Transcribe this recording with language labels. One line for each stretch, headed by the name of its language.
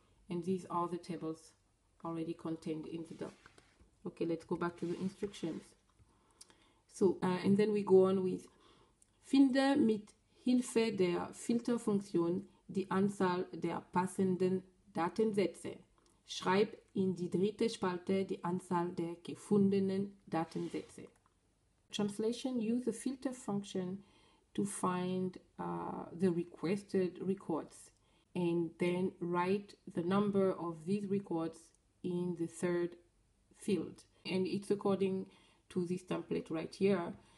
English: And these are the tables already contained in the doc. Okay, let's go back to the instructions. So, and then we go on with
German: Finde mit Hilfe der Filterfunktion die Anzahl der passenden Datensätze. Schreib in die dritte Spalte die Anzahl der gefundenen Datensätze.
English: Translation: use the filter function to find the requested records and then write the number of these records in the third field. And it's according to this template right here.